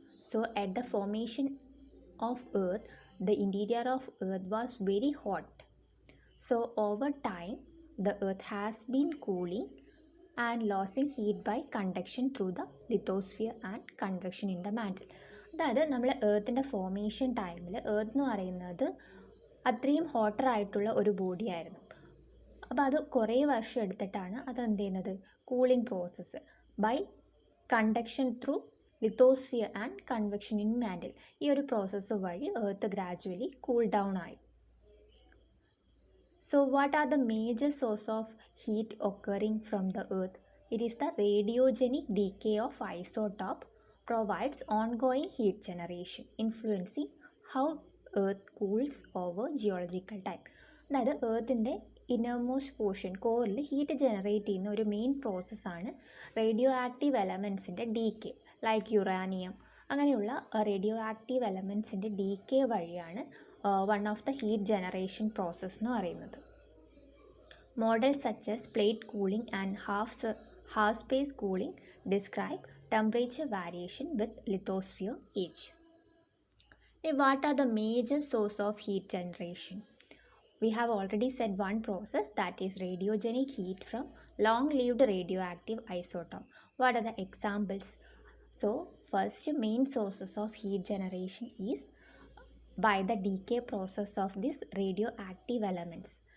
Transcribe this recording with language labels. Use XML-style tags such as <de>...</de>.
<en>So, at the formation of Earth, the interior of Earth was very hot. So, over time, the Earth has been cooling and losing heat by conduction through the lithosphere and convection in the mantle.</en> <ml>അതായത് നമ്മൾ എർത്തിൻ്റെ formation ടൈമിൽ earth എന്ന് പറയുന്നത് അത്രയും hotter ആയിട്ടുള്ള ഒരു body ആയിരുന്നു. അപ്പോൾ അത് കുറേ വർഷം എടുത്തിട്ടാണ് അത് എന്ത് ചെയ്യുന്നത്,</ml> <en>cooling process by conduction through lithosphere and convection in mantle,</en> <ml>ഈ ഒരു പ്രോസസ്സ് വഴി എർത്ത് ഗ്രാജുവലി കൂൾ ഡൗൺ ആയി.</ml> <en>So, what are the major source of heat occurring from the earth? It is the radiogenic decay of isotope provides ongoing heat generation, influencing how earth cools over geological time.</en> <ml>അതായത് എർത്തിൻ്റെ innermost portion കോറിൽ heat generate ചെയ്യുന്ന ഒരു main പ്രോസസ്സാണ് radio active എലമെൻസിൻ്റെ decay, like uranium അങ്ങനെയുള്ള radio active എലമെൻസിൻ്റെ decay വഴിയാണ്</ml> <en>one of the heat generation process</en> <ml>എന്ന് പറയുന്നത്.</ml> <en>Models such as plate cooling and half space cooling describe temperature variation with lithosphere age. What are the major source of heat generation? We have already said one process, that is radiogenic heat from long-lived radioactive isotope. What are the examples? So, first main sources of heat generation is by the decay process of these radioactive elements.</en>